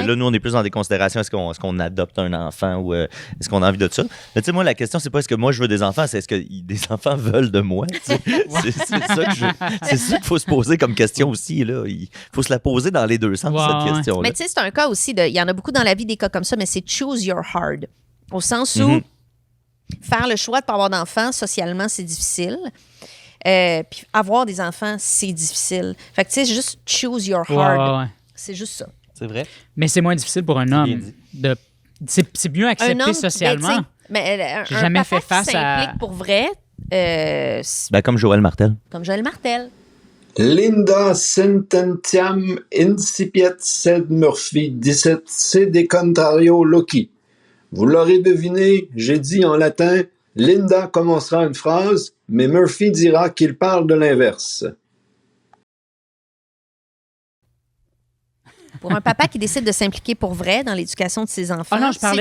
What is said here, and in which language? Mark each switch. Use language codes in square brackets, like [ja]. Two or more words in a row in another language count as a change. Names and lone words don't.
[fr] Là, nous, on est plus dans des considérations. Est-ce qu'on adopte un enfant ou est-ce qu'on a envie de ça? Mais tu sais, moi, la question, c'est pas est-ce que moi, je veux des enfants, c'est est-ce que des enfants veulent de moi? tu sais. C'est ça qu'il faut se poser comme question aussi. Là. Il faut se la poser dans les deux sens, Ouais, cette ouais. question-là. Mais tu sais, c'est un cas aussi il y en a beaucoup dans la vie des cas comme ça, mais c'est [en] choose your hard. [fr] Au sens où Mhm. faire le choix de pas avoir d'enfants, socialement, c'est difficile. Puis avoir des enfants, c'est difficile. Fait que tu sais, c'est juste [en] choose your [fr] Ouais, hard. ouais, ouais. C'est juste ça. C'est vrai? Mais c'est moins difficile pour un bien homme. dit. C'est mieux accepté ben, socialement. tu sais, mais J'ai un jamais papa fait face qui à- s'implique pour vrai, c'est Ben, comme Joël Martel. comme Joël Martel. [la] Linda sententiam incipiet sed Murphy dicet sede contrario loci. [fr] Vous l'aurez deviné, j'ai dit en latin, Linda commencera une phrase, mais Murphy dira qu'il parle de l'inverse. Pour un papa qui décide de s'impliquer pour vrai dans l'éducation de ses enfants. Ah non, je parlais